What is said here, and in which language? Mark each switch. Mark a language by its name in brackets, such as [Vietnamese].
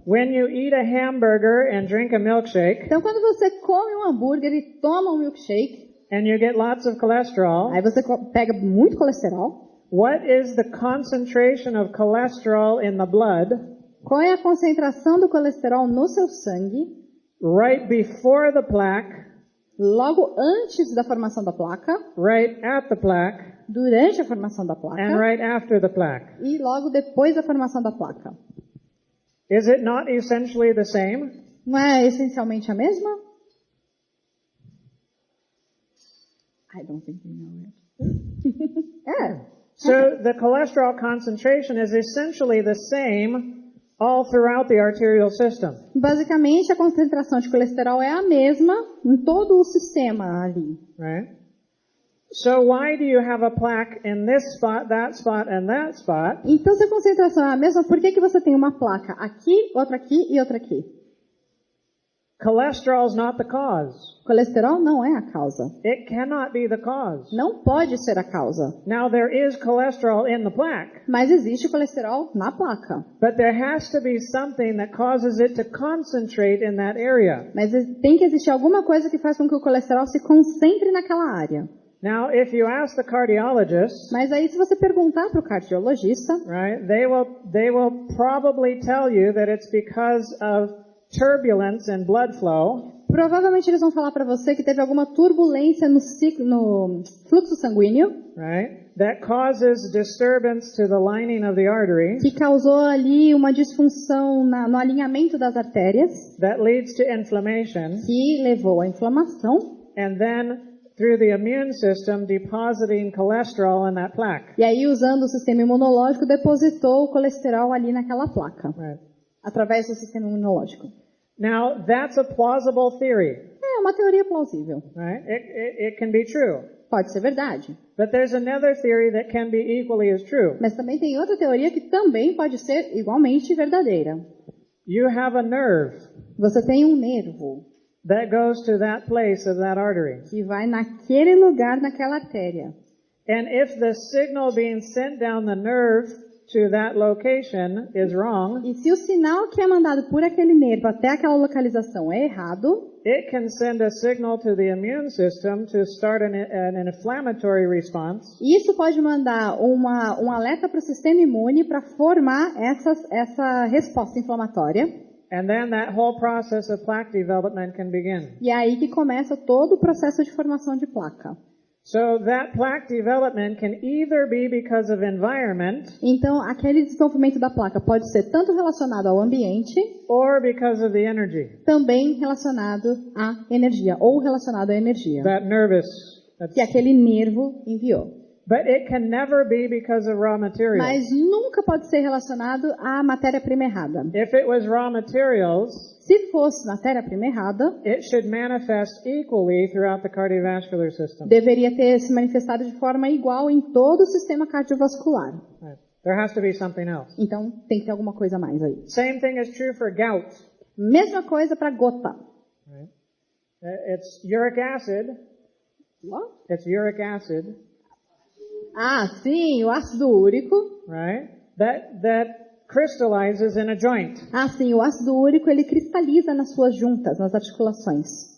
[English] When you eat a hamburger and drink a milkshake, [Portuguese] Então quando você come um hambúrguer e toma um milkshake, [English] and you get lots of cholesterol, [Portuguese] aí você pega muito colesterol. [English] what is the concentration of cholesterol in the blood [Portuguese] Qual é a concentração do colesterol no seu sangue [English] right before the plaque, [Portuguese] logo antes da formação da placa, [English] right at the plaque, [Portuguese] durante a formação da placa [English] and right after the plaque? [Portuguese] e logo depois da formação da placa? [English] Is it not essentially the same? [Portuguese] Não é essencialmente a mesma? [English] I don't think they know it. So the cholesterol concentration is essentially the same all throughout the arterial system. [Portuguese] Basicamente, a concentração de colesterol é a mesma em todo o sistema ali. [English] Right? So why do you have a plaque in this spot, and that spot? [Portuguese] Então, se a concentração é a mesma, por que você tem uma placa aqui, outra aqui e outra aqui? [English] Cholesterol is not the cause. [Portuguese] Colesterol não é a causa. [English] It cannot be the cause. [Portuguese] Não pode ser a causa. [English] Now there is cholesterol in the plaque. [Portuguese] Mas existe colesterol na placa. [English] But there has to be something that causes it to concentrate in that area. [Portuguese] Mas tem que existir alguma coisa que faz com que o colesterol se concentre naquela área. [English] Now, if you ask the cardiologist, [Portuguese] mas aí se você perguntar para o cardiologista, [English] right, they will probably tell you that it's because of turbulence in blood flow. [Portuguese] Provavelmente eles vão falar para você que teve alguma turbulência no fluxo sanguíneo, [English] right, that causes disturbance to the lining of the artery, [Portuguese] que causou ali uma disfunção no alinhamento das artérias, [English] that leads to inflammation, [Portuguese] que levou à inflamação, [English] and then through the immune system depositing cholesterol in that plaque. [Portuguese] E aí, usando o sistema imunológico, depositou o colesterol ali naquela placa, [English] right, [Portuguese] através do sistema imunológico. [English] Now, that's a plausible theory. [Portuguese] É uma teoria plausível. [English] Right? It can be true. [Portuguese] Pode ser verdade. [English] But there's another theory that can be equally as true. [Portuguese] Mas também tem outra teoria que também pode ser igualmente verdadeira. [English] You have a nerve. [Portuguese] Você tem um nervo. [English] That goes to that place of that artery. [Portuguese] Que vai naquele lugar, naquela artéria. [English] And if the signal being sent down the nerve to that location is wrong, [Portuguese] e se o sinal que é mandado por aquele nervo até aquela localização é errado, [English] it can send a signal to the immune system to start an inflammatory response. [Portuguese] Isso pode mandar um alerta para o sistema imune para formar essa resposta inflamatória. [English] And then that whole process of plaque development can begin. [Portuguese] E é aí que começa todo o processo de formação de placa. [English] So that plaque development can either be because of environment, [Portuguese] então, aquele desenvolvimento da placa pode ser tanto relacionado ao ambiente, [English] or because of the energy. [Portuguese] Também relacionado à energia, ou relacionado à energia. [English] That [Portuguese] Que aquele nervo enviou. [English] But it can never be because of raw materials. [Portuguese] Mas nunca pode ser relacionado à matéria-prima errada. [English] If it was raw materials, [Portuguese] se fosse matéria-prima errada, [English] it should manifest equally throughout the cardiovascular system. [Portuguese] Deveria ter se manifestado de forma igual em todo o sistema cardiovascular. [English] Right. There has to be something else. [Portuguese] Então tem que ter alguma coisa a mais aí. [English] Same thing is true for gout. [Portuguese] Mesma coisa para gota. [English] Right. It's uric acid. What? It's uric acid. [Portuguese] Ah, sim, o ácido úrico. [English] Right? That crystallizes in a joint. [Portuguese] Ah, sim, o ácido úrico ele cristaliza nas suas juntas, nas articulações.